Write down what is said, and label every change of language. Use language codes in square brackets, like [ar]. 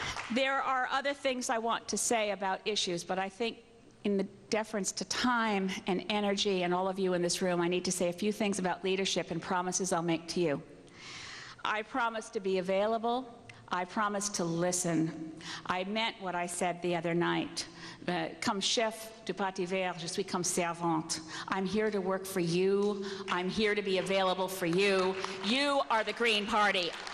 [en] There are other things I want to say about issues, but I think in the deference to time and energy and all of you in this room, I need to say a few things about leadership and promises I'll make to you. I promise to be available. I promise to listen. I meant what I said the other night. [fr] Comme chef du Parti Vert, je suis comme servante. [en] I'm here to work for you. I'm here to be available for you. You are the Green Party.